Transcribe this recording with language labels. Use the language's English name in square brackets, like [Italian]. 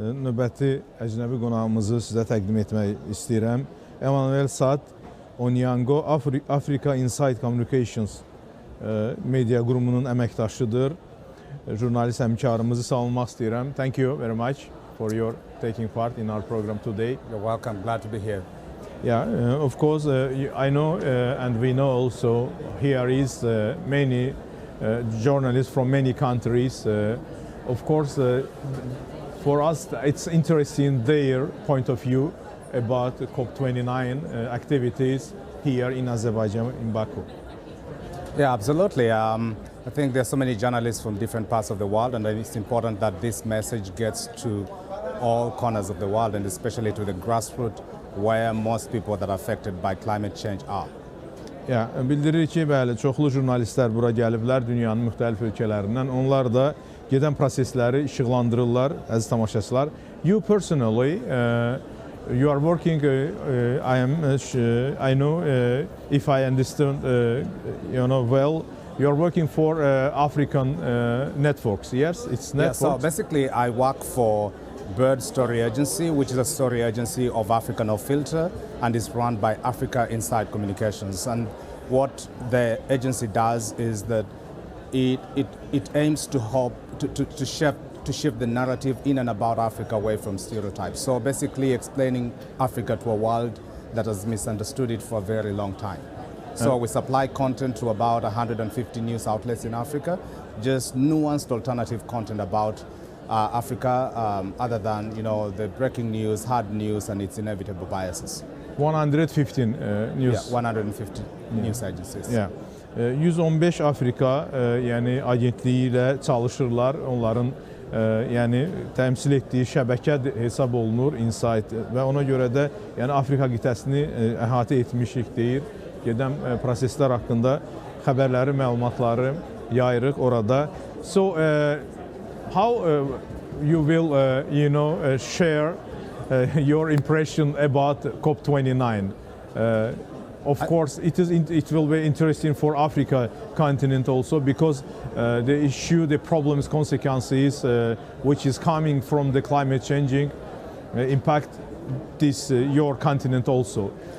[Azerbaijani] Növbəti əcnəbi qonağımızı sizə təqdim etmək istəyirəm. EMMANUEL SETH, ONYANQO, Afrika İnsayt Kommunikasiyası media qurumunun əməkdaşıdır. Jurnalist həmkarımızı salamlamaq istəyirəm. [English] Thank you very much for your taking part in our program today. You're welcome. Glad to be here. Yeah, of course, I know and we know also here is many journalists from many countries. Of course, for us, it's interesting their point of view about the COP29 activities here in Azerbaijan, in Baku. Yeah, absolutely. I think there's so many journalists from different parts of the world, and it's important that this message gets to all corners of the world, and especially to the grassroots, where most people that are affected by climate change are. [Azerbaijani] Yeah, bildirir ki, bəli, çoxlu jurnalistlər bura gəliblər dünyanın müxtəlif ölkələrindən. Onlar da gedən prosesləri işıqlandırırlar, əziz tamaşaçılar. [English] You personally, you are working, I know, if I understand, well, you are working for African networks, yes? It's networks? Yeah, so basically I work for VERDİ Story Agency, which is a story agency of Africa No Filter, and is run by Afrika İnsayt Kommunikasiyası. And what the agency does is that it aims to help to shift the narrative in and about Africa away from stereotypes. So basically explaining Africa to a world that has misunderstood it for a very long time. So we supply content to about 150 news outlets in Africa, just nuanced alternative content about Africa, other than the breaking news, hard news, and its inevitable biases. 115 news. Yeah, 150 news agencies. Yeah. [Azerbaijani] 115 Afrika yəni agentliyi ilə çalışırlar. Onların yəni təmsil etdiyi şəbəkə hesab olunur Insight və ona görə də yəni Afrika qitəsini əhatə etmişik deyir. Gedən proseslər haqqında xəbərləri, məlumatları yayırıq orada. [English] So how you will share your impression about COP29? Of course, it will be interesting for Africa continent also, because the issue, the problems, consequences which is coming from the climate changing impact this your continent also.